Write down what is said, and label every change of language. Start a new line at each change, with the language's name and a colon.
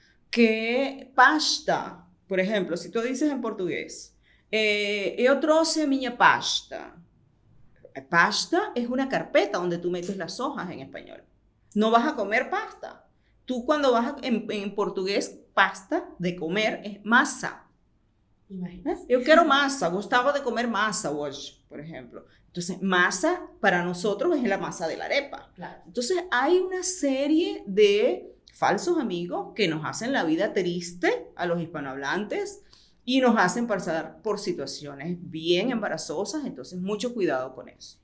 Spanish: Que pasta, por ejemplo, si tú dices en portugués,
Portuguese: eu trouxe a minha pasta.
Spanish: Pasta es una carpeta donde tú metes las hojas en español. No vas a comer pasta. Tú cuando en portugués, pasta de comer es masa. Imagínate.
Portuguese: Eu quero masa, gostava de comer masa hoje,
Spanish: por ejemplo. Entonces, masa para nosotros es la masa de la arepa. Claro. Entonces, hay una serie de falsos amigos que nos hacen la vida triste a los hispanohablantes y nos hacen pasar por situaciones bien embarazosas, entonces mucho cuidado con eso.